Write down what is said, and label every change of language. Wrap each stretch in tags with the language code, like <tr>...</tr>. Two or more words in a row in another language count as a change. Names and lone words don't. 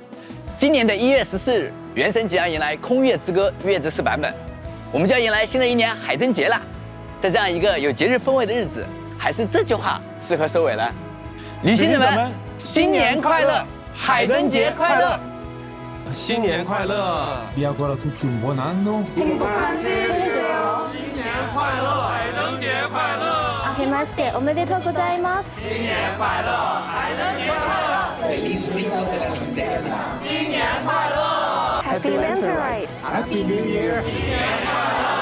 <zh>今年的1月14日，原神即将迎来《空月之歌》月之4版本，我们就要迎来新的一年海灯节了。在这样一个有节日氛围的日子，还是这句话适合收尾了。旅行者们，新年快乐，海灯节快乐！新年快乐！</zh> <it>Vi auguro tutti un buon anno.</it> <ko>행복한 새해</ko> <zh>新年快乐，海灯节快乐！</zh> <ja>明けましておめでとうございます。</ja> <zh>新年快乐，海灯节快乐！新年快乐</zh> <en>Happy Lantern Ride. Happy New Year！</en> <zh>新年快乐！</zh>